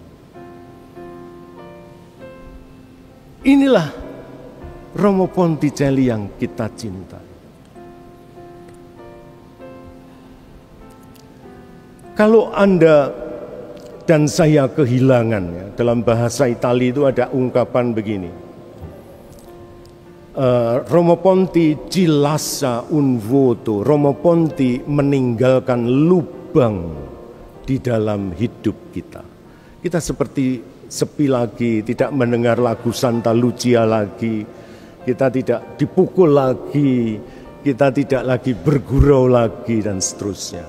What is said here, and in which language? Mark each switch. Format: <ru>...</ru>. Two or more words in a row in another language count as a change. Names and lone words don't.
<id>Inilah Romo Ponticelli yang kita cintai. Kalau Anda dan saya kehilangan, ya, dalam bahasa Italia itu ada ungkapan begini.</id> <it>Romo Ponti ci lascia un vuoto.</it> <id>Romo Ponti meninggalkan lubang di dalam hidup kita. Kita seperti sepi lagi, tidak mendengar lagu Santa Lucia lagi. Kita tidak dipukul lagi, kita tidak lagi bergurau lagi dan seterusnya.</id>